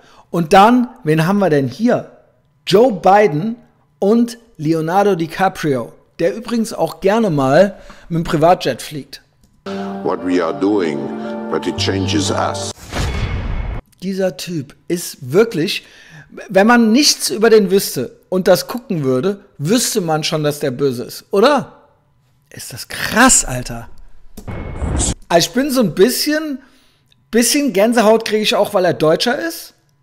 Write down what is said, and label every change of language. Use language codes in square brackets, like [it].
[de] Und dann, wen haben wir denn hier? Joe Biden und Leonardo DiCaprio, der übrigens auch gerne mal mit dem Privatjet fliegt. [en] What we are doing, but it changes us. [de] Dieser Typ ist wirklich, wenn man nichts über den wüsste und das gucken würde, wüsste man schon, dass der böse ist, oder? Ist das krass, Alter. Also ich bin so ein bisschen Gänsehaut kriege ich auch, weil er Deutscher ist.